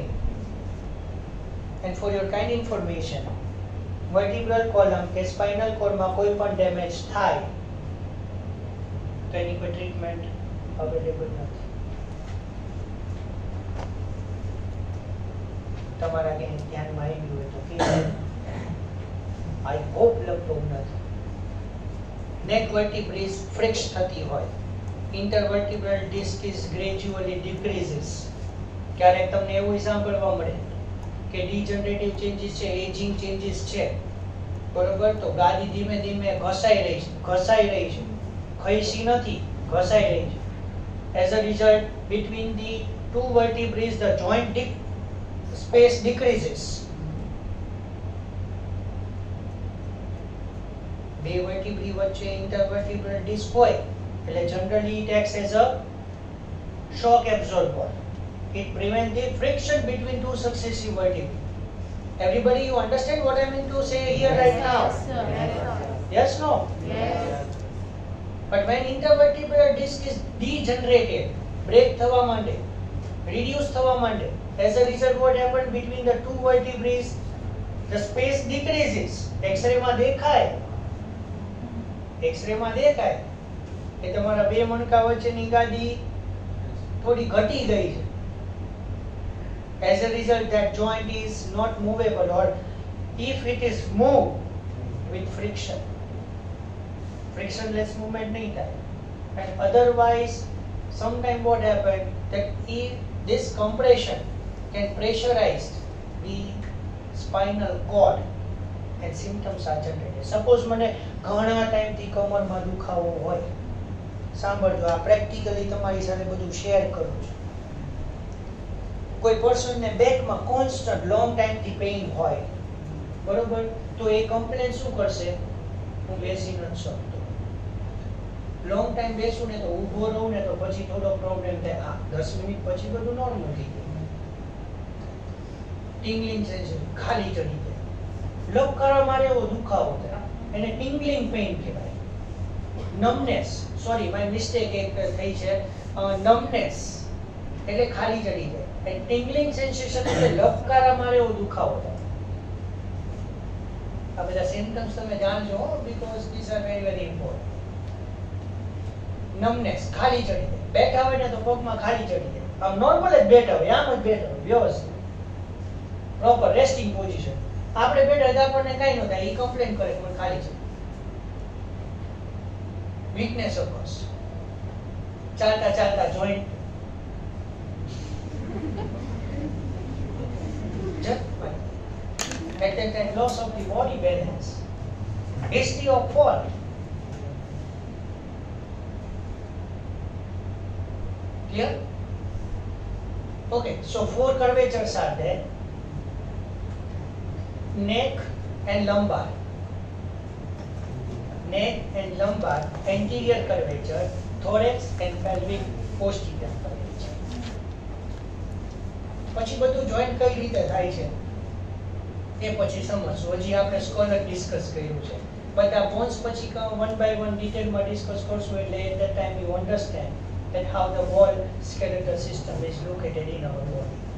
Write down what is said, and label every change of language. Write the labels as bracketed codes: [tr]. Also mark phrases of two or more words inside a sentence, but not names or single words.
[en] and for your kind information, vertebral column [gu] કે સ્પાઇનલ કોર્ડમાં કોઈ પણ ડેમેજ થાય તો એની કોઈ [en] treatment available [gu] નથી. તમારા ધ્યાનમાં આવી ગયું હોય તો કે [en] I hope [gu] લગભગ નથી. [en] neck vertebrae friction [gu] થતી હોય, [en] intervertebral disc is gradually decreases. [gu] ક્યારેક તમને એવું સાંભળવા મળે કે [en] degenerative changes [gu] છે, [en] aging changes [gu] છે, બરોબર, તો ગાદી ધીમે ધીમે ઘસાઈ રહી છે, ખઈસી નથી, ઘસાઈ રહી છે. [en] as a result, between the two vertebrae the joint space decreases. [gu] બે વર્ટિબ્રી વચ્ચે [en] intervertebral disc [gu] હોય એટલે [en] generally it acts as a shock absorber. It prevents the friction between two successive vertebrae. Everybody, you understand what I mean to say here right now? Yes, sir. Yes, no? Yes. But when intervertebral disc is degenerated, break [gu] થવા માંડે, [en] reduce [gu] થવા માંડે, [en] as a result what happened between the two vertebrae, the space decreases. [gu] X-ray માં દેખાય. X-ray માં દેખાય કે તમારા બે મણકા વચ્ચેની ગાદી થોડી ઘટી ગઈ છે. [en] As a result, that joint is not movable, or if it is moved with frictionless movement [gu] નહીં થાય. [en] And otherwise, sometimes what happens that if this compression can pressurize the spinal cord and symptoms are generated. [gu] Suppose મને ઘણા ટાઈમથી કમરમાં દુખાવો હોય, સાંભળજો, આ પ્રેક્ટિકલી તમારી સાથે બધું શેર કરું છું. કોઈ પર્સનને બેકમાં કોન્સ્ટન્ટ લોંગ ટાઈમથી પેઇન હોય, બરોબર, તો એ કમ્પ્લેન શું કરશે? હું બેસી નથી શકતો. [en] long time [gu] બેસું ને તો ઊભો રહું ને તો પછી થોડો પ્રોબ્લેમ થાય. 10 મિનિટ પછી બધું નોર્મલ થઈ જાય. [en] tingling sensation [gu] ખાલી ચડી જાય. લપકારા મારે એવો દુખાવો થાય, એને [en] tingling pain [gu] કહેવાય. નમનેસ, [en] sorry my mistake [gu] એક થઈ છે, નમનેસ એટલે ખાલી ચડી જાય. [en] And tingling sensation [gu] એટલે લપકારા મારે એવો દુખાવો થાય. આ બધા સિમ્પટમ્સ તમે જાણજો, [en] because these are very very important. [gu] નમનેસ ખાલી ચડી જાય, બેઠા હોય ને તો પગમાં ખાલી ચડી જાય. આમ નોર્મલ જ બેઠા હોય, આમ જ બેઠા હોય, વ્યવસ્થિત [en] proper resting position. [gu] આપણે બેઠા તો આપણને કઈ ન થાય, એ કમ્પ્લેન કરે કે મને ખાલી છે. [en] weakness of [gu] ચાલતા ચાલતા [en] જોઈન્ટ and loss of the body balance, history of fall. Clear? Okay, so 4 curvatures are there: neck and lumbar, anterior curvature, thorax and pelvic posterior curvature. [gu] પછી બધું જોઈન્ટ કઈ રીતે થાય છે એ પછી સમજશું. હજી આપણે સ્કલ ડિસ્કસ કર્યું છે, બધા બોન્સ પછી [en] one by one [gu] ડિટેલમાં ડિસ્કસ કરશું, એટલે [en] at the time you understand that how the whole skeletal system is located in our body.